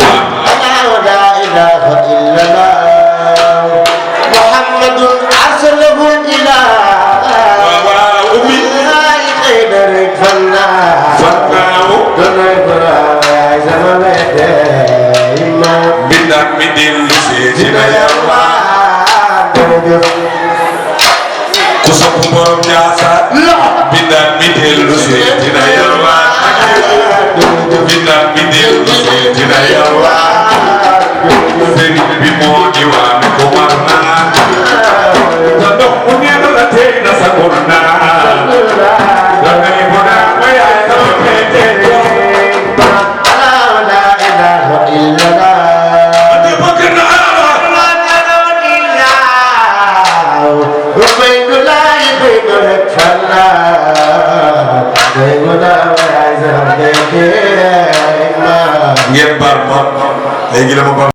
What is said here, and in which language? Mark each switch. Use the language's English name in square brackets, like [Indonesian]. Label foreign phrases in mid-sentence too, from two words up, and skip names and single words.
[Arabic] you. لا إله إلا الله. محمد أرسله الإله. [Wolof] Waaw, waaw, ummi. Ay, xëy na rek fan naa. Fan naaw. Doon nañ ko raay sama wete, imam. Mbindaan mi dellu si ci na Yàlla. Jërëjëf. Ku sopp Borom Njaasaan. Bindal mi dellu si dina yalwaan. Bindal mi dellu si dina yalwaan. Sëriñ bi moo di waan ko mar naa. Sa ndox mu neex la tey na sa ngor naa. La ngay bu naa ba yaay sama peete. [Arabic] لا إله إلا الله. [Wolof] Ante bëgg naa la. [Arabic] لا إله إلا الله. Ubaydullah ibn Abdallah. Ubaydullah wa Isaac. [Wolof] Ngeen baal ma. Léegi dama baal.